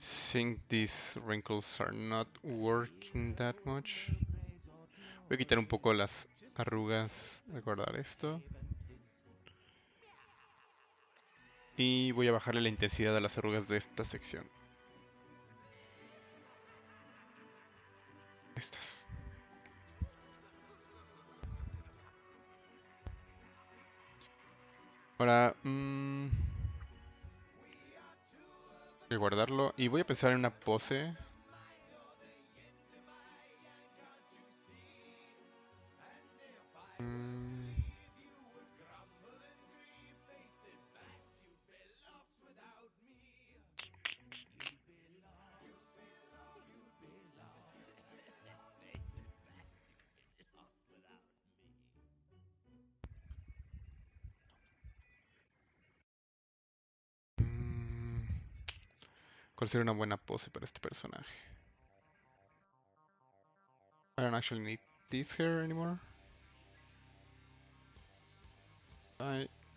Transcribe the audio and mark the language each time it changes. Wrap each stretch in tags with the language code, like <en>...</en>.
<en>Think these wrinkles are not working that much.</en> <es>Voy a quitar un poco las arrugas de guardar esto. Y voy a bajarle la intensidad a las arrugas de esta sección. Estas. Ahora, voy a guardarlo y voy a pensar en una pose. Mm, mm, ¿Cuál sería una buena pose para este personaje?</es> <en>I don't actually need this hair anymore. I</en>